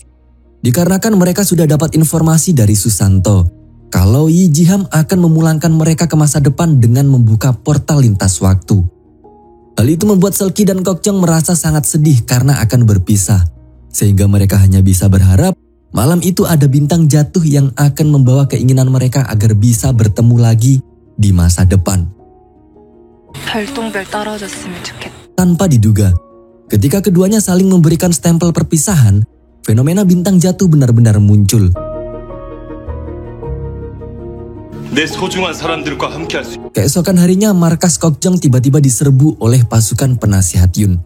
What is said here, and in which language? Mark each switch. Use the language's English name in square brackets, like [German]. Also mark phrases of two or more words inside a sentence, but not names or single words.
[Indonesian] Dikarenakan mereka sudah dapat informasi dari Susanto kalau Yi Ji-ham akan memulangkan mereka ke masa depan dengan membuka portal lintas waktu. Hal itu membuat Selki dan Kok Jong merasa sangat sedih karena akan berpisah. Sehingga mereka hanya bisa berharap malam itu ada bintang jatuh yang akan membawa keinginan mereka agar bisa bertemu lagi di masa depan. [Korean] 별똥별 떨어졌으면 좋겠다. [Indonesian] Tanpa diduga, ketika keduanya saling memberikan stempel perpisahan, fenomena bintang jatuh benar-benar muncul. Keesokan harinya, markas Kok Jong tiba-tiba diserbu oleh pasukan penasihat Yun.